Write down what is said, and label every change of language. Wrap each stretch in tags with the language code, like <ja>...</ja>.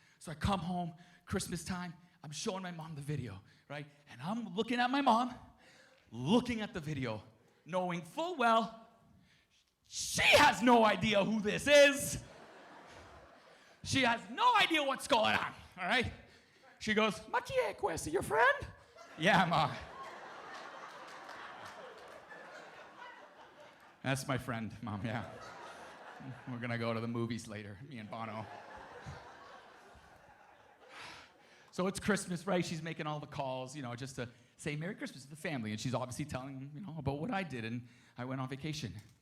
<en>So I come home, Christmas time. I'm showing my mom the video, right? And I'm looking at my mom, looking at the video, knowing full well she has no idea who this is. She has no idea what's going on, all right? She goes,</en> <it>ma chi è questo,</it> <en>your friend? Yeah, ma. That's my friend, Mom, yeah. We're gonna go to the movies later, me and Bono. So it's Christmas, right? She's making all the calls, you know, just to say Merry Christmas to the family. And she's obviously telling them, you know, about what I did, and I went on vacation.</en>